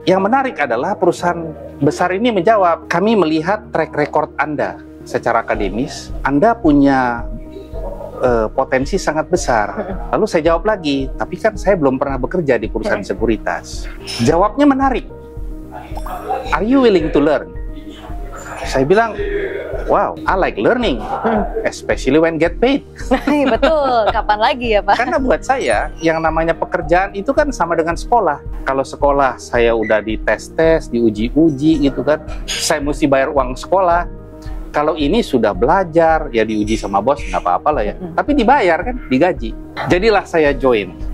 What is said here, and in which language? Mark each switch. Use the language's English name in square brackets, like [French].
[Indonesian] Yang menarik adalah perusahaan besar ini menjawab, kami melihat track record Anda secara akademis, Anda punya potensi sangat besar. Lalu saya jawab lagi, tapi kan saya belum pernah bekerja di perusahaan sekuritas. Jawabnya menarik. [English] Are you willing to learn? [Indonesian] Saya bilang, [English] wow, I like learning, especially when get paid. [Indonesian] Betul, kapan lagi ya Pak? Karena buat saya, yang namanya pekerjaan itu kan sama dengan sekolah. Kalau sekolah, saya udah dites-tes, diuji-uji gitu kan, saya mesti bayar uang sekolah. Kalau ini sudah belajar, ya diuji sama bos, nggak apa-apa lah ya. Tapi dibayar kan, digaji. Jadilah saya join.